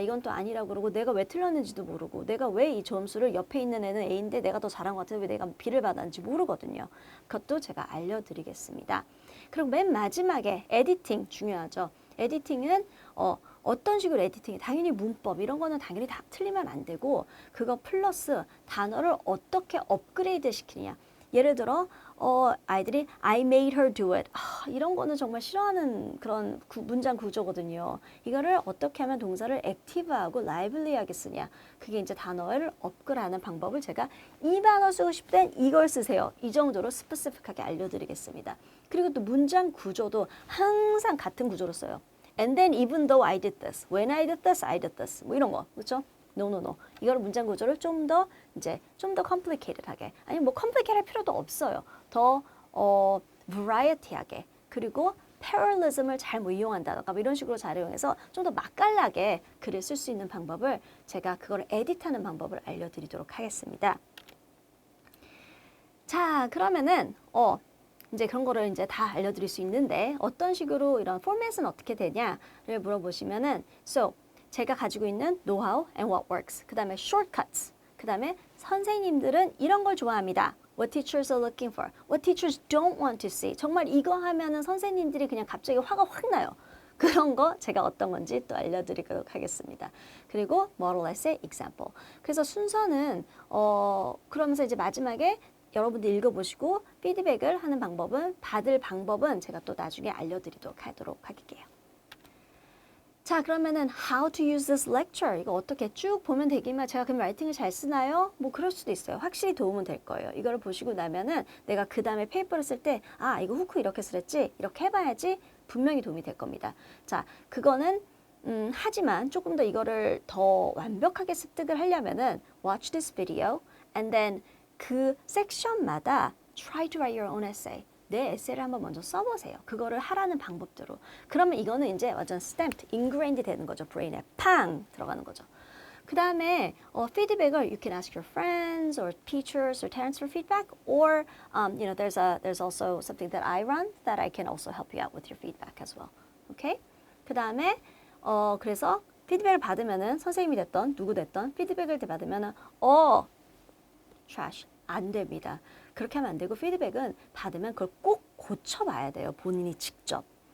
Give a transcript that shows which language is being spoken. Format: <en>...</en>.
<ko>이건 또 아니라고 그러고 내가 왜 틀렸는지도 모르고 내가 왜 이 점수를 옆에 있는 애는 A인데 내가 더 잘한 것 같은데 왜 내가 B를 받았는지 모르거든요. 그것도 제가 알려드리겠습니다. 그리고 맨 마지막에 에디팅 중요하죠. 에디팅은 어떤 식으로 에디팅이 당연히 문법 이런 거는 당연히 다 틀리면 안 되고 그거 플러스 단어를 어떻게 업그레이드 시키느냐. 예를 들어 아이들이</ko> <en>I made her do it.</en> <ko>이런 거는 정말 싫어하는 그런 문장 구조거든요. 이거를 어떻게 하면 동사를 액티브하고 라이블리하게 쓰냐. 그게 이제 단어를 업그레이드하는 방법을 제가 이 단어 쓰고 싶을 땐 이걸 쓰세요. 이 정도로 스페시픽하게 알려드리겠습니다. 그리고 또 문장 구조도 항상 같은 구조로 써요.</ko> <en>And then even though I did this, when I did this, I did this.</en> <ko>뭐 이런 거, 그렇죠?</ko> <en>No, no, no.</en> <ko>이걸 문장 구조를 좀 더 complicated하게. 아니 뭐 complicated 할 필요도 없어요. 더 variety하게. 그리고 parallelism을 잘 뭐 이용한다던가 뭐 이런 식으로 잘 이용해서 좀 더 맛깔나게 글을 쓸 수 있는 방법을 제가 그걸 에디트하는 방법을 알려드리도록 하겠습니다. 자, 그러면은 이제 그런 거를 이제 다 알려드릴 수 있는데 어떤 식으로 이런 포맷은 어떻게 되냐를 물어보시면은 so 제가 가지고 있는</ko> <en>know-how and what works</en> <ko>그 다음에 shortcuts 그 다음에 선생님들은 이런 걸 좋아합니다.</ko> <en>What teachers are looking for, what teachers don't want to see.</en> <ko>정말 이거 하면은 선생님들이 그냥 갑자기 화가 확 나요. 그런 거 제가 어떤 건지 또 알려드리도록 하겠습니다. 그리고 model essay example. 그래서 순서는 그러면서 이제 마지막에 여러분들 읽어보시고 피드백을 하는 받을 방법은 제가 또 나중에 알려드리도록 하도록 할게요. 자, 그러면은</ko> <en>how to use this lecture</en> <ko>이거 어떻게 쭉 보면 되기만 제가 그럼 라이팅을 잘 쓰나요? 뭐 그럴 수도 있어요. 확실히 도움은 될 거예요. 이거를 보시고 나면은 내가 그 다음에 페이퍼를 쓸 때 이거 후크 이렇게 쓰랬지? 이렇게 해봐야지 분명히 도움이 될 겁니다. 자, 그거는 하지만 조금 더 이거를 더 완벽하게 습득을 하려면은</ko> <en>watch this video and then</en> <ko>그 섹션마다</ko> <en>try to write your own essay.</en> <ko>내 에세이를 한번 먼저 써보세요. 그거를 하라는 방법대로. 그러면 이거는 이제 완전 stamped, ingrained 되는 거죠. 브레인에 팡 들어가는 거죠. 그 다음에 피드백을</ko> <en>you can ask your friends or teachers or parents for feedback, or you know there's also something that I run that I can also help you out with your feedback as well. Okay?</en> <ko>그 다음에 그래서 피드백을 받으면은 선생님이 됐던 누구 됐던 피드백을 받으면은 trash 안 됩니다. 그렇게 하면 안 되고 피드백은 받으면 그걸 꼭 고쳐봐야 돼요. 본인이 직접.</ko>